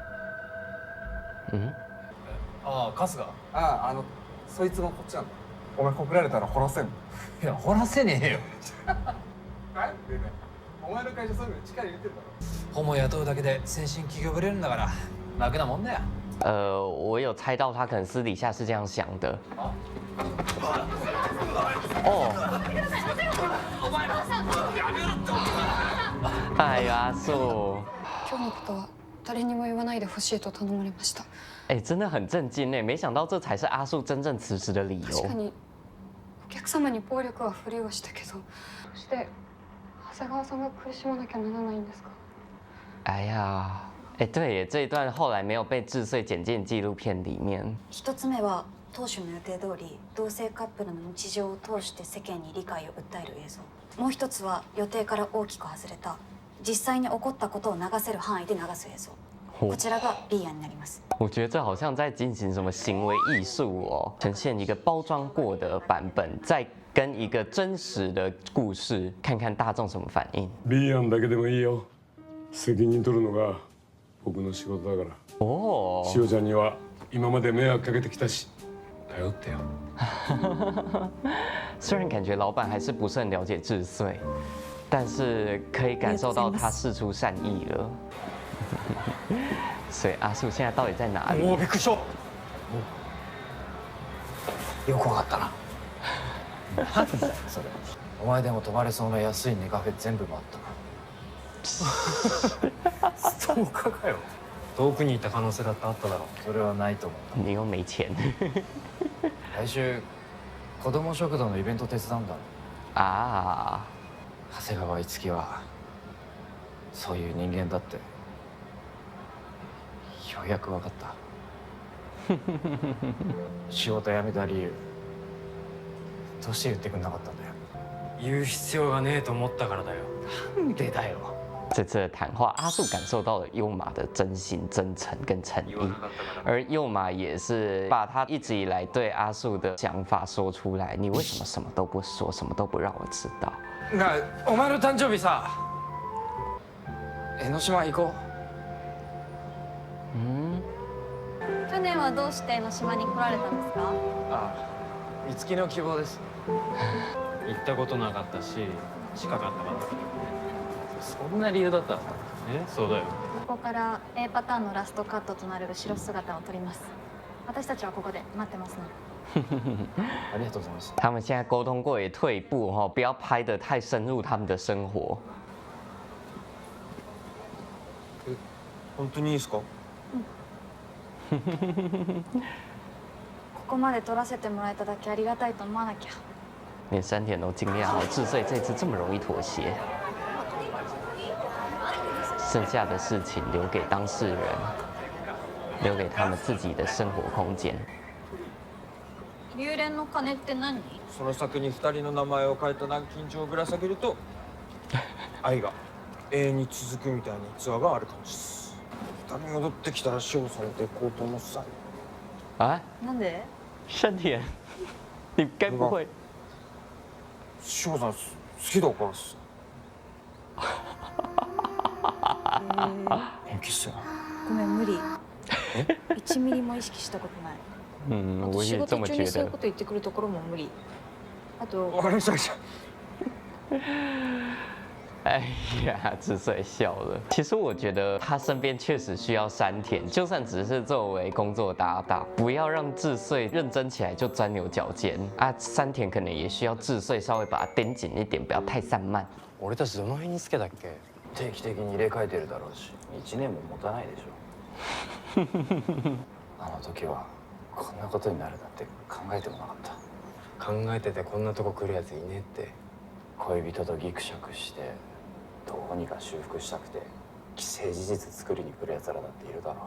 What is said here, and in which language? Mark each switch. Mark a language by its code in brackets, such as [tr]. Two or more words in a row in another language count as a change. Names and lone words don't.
[ja] ああ、春日。そいつもこっちなんだ。お前告られたら掘らせんの？いや、掘らせねえよ。なんでね。お前の会社そういうの力入れてるだろ。ホモ雇うだけで先進企業ぶれるんだから楽なもんだよ。 [zh] 我有猜到他可能私底下是这样想的。哦。哎呀，阿树。 [ja] 今日のことは誰にも言わないでほしいと頼まれました。 [zh] 真的很震惊哎！没想到这才是阿树真正辞职的理由。 [ja] 確かにお客様に暴力は振りはしたけど、どうして長谷川さんが苦しまなきゃならないんですか？ [zh] 哎呀，对耶，这一段后来没有被智穗剪进纪录片里面。 [ja] 一つ目は当初の予定通り同性カップルの日常を通して世間に理解を訴える映像。もう一つは予定から大きく外れた実際に起こったことを流せる範囲で流す映像。こちらが B 案になります。 [zh] 我觉得这好像在进行什么行为艺术哦，呈现一个包装过的版本，再跟一个真实的故事，看看大众什么反应。 [ja] B 案だけでもいいよ。責任取るのが僕の仕事だから。哦。しおちゃんには今まで迷惑かけてきたし、頼ってよ。 [zh] 虽然感觉老板还是不是很了解智穗，但是可以感受到他释出善意了。所以阿树现在到底在哪里？ [ja] おお、びっくりした。よくわかったな。なんだよそれ。お前でも泊まれそうな安いネカフェ全部回ったな。ストーカーかよ。遠くに行った可能性だってあっただろ。それはないと思う。 [zh] 你又没钱 [ja] 来週子ども食堂のイベント手伝うんだろ。啊！長谷川樹はそういう人間だってようやく分かった。仕事辞めた理由どうして言ってくんなかったんだよ。言う必要がねえと思ったからだよ。なんでだよ。 [zh] 这次的谈话，阿树感受到了优马的真心、真诚跟诚意，而优马也是把他一直以来对阿树的想法说出来。你为什么什么都不说，什么都不让我知道？ [ja] なあ、お前の誕生日さ、江ノ島行こ嗯，去年はどうして江ノ島に来られたんですか？ああ、美月の希望です。う。行ったことなかったし、近かったから。そんな理由だったの？そうだよ。ここから A パターンのラストカットとなる後ろ姿を撮ります。私たちはここで待ってますので。ありがとうございます。 [zh] 他们现在沟通过，也退一步哈，不要拍得太深入他们的生活。 [ja] 本当にいいですか？ここまで撮らせてもらえただけありがたいと思わなきゃ。 [zh] 连山田都惊讶了，智穗这次这么容易妥协。剩下的事情留给当事人，留给他们自己的生活空間。 [ja] 流連の鐘って何？その先に2人の名前を書いた南京錠をぶら下げると愛が永遠に続くみたいな逸話がある感じです。2人戻ってきたら塩されていこうと思ってた。啊，なんで？ [zh] 山田，你该不会？ [ja] 塩さん好きだからっす。本気っすよ。ごめん無理。1ミリも意識したことない。嗯，あと仕 [zh] 我也这么觉 [ja] 事中にそういう [zh] 得 [ja] こ。と言ってくるところも無理。あとわかりました。 [zh] 哎呀，智穗笑了。其实我觉得他身边确实需要山田，就算只是作为工作搭档，不要让智穗认真起来就钻牛角尖啊。山田可能也需要智穗稍微把它盯紧一点，不要太散漫。 [ja] 俺たちどの辺につけたっけ？定期的に入れ替えてるだろうし、1年も持たないでしょ。あの時はこんなことになるなんて考えてもなかった。考えててこんなとこ来るやついねえって。恋人とギクシャクしてどうにか修復したくて既成事実作りに来るやつらだっているだろう。